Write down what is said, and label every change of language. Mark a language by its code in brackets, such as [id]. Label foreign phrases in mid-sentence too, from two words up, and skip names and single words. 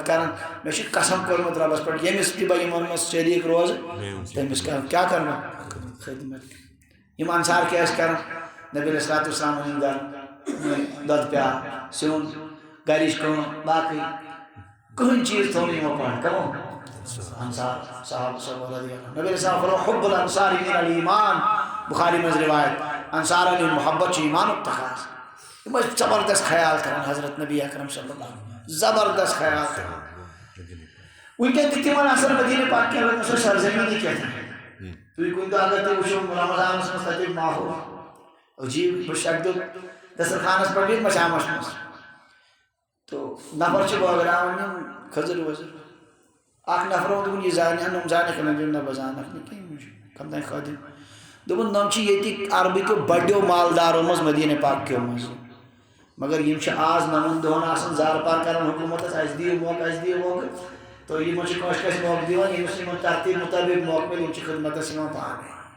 [ks] کران مےٚ چھُ قسم کوٚرمُت رۄبس پٮ۪ٹھ ییٚمِس تہِ بہٕ یِمن منٛز شریٖک روزٕ تٔمِس کرٕ کیٛاہ کرٕ بہٕ خدمت یِم انصار کیٛاہ ٲسۍ کران نبی علیہ [ar] الصلوٰتُ والسلام [ks] أنِن گرٕ دۄدٕ پیٛالہٕ سیُن گرِچ کٲم باقٕے کٕہٕنۍ چیٖز تھوٚو نہٕ یِمو پانہٕ کمو انصار صحابہ صلی [ar] رضی اللہ [ks] نبی [ar] علیہ السلام [ks] فرمو [ar] حب الانصار من الایمان [ks] بخاری منٛز روایت انصارن ہُنٛد محبت چھُ ایمانُک تقاضہٕ یِم ٲسۍ زبردست خیال کران حضرت نبی اکرم [ar] صلی اللہ علیہ وسلم [ks] زبردست خیال کران وٕنکٮ۪ن تہِ تِمن آسان مدیٖنہ پاک کٮ۪ن لُکن سۄ سرزمیٖنی کیٛاہ تُہۍ کُنہِ دۄہ اگر تُہۍ وٕچھو رمضانس منٛز تتیُک ماحول عجیٖب بہٕ شکدُک دسترخانس پٮ۪ٹھ بیٚیہِ مشامس منٛز تو نفر چھِ بٲگراوان یِم کھٔزٕر ؤزٕر اکھ نفرو دوٚپُن یہِ زانہِ نۄم زانکھ نہٕ دوٚپُن نہ بہٕ زانکھ نہٕ کینٛہہ یِم چھِ کم تام خٲدِم دوٚپُن نۄم چھِ ییٚتِکۍ عربٕکیو بڑیو مالدارو منٛز مدیٖنہ پاک کیو منٛز مگر یِم چھِ آز نَمن دۄہن آسان زارٕ پار کران حکوٗمتس اَسہِ دِیِو موقعہٕ اَسہِ دِیِو موقعہٕ تہٕ یِمن چھِ کٲنٛسہِ کٲنٛسہِ موقعہٕ دِوان ییٚمِس یِمن ترتیٖب مُطٲبِق موقعہٕ مِلہِ یِم چھِ خدمتس یِوان پانے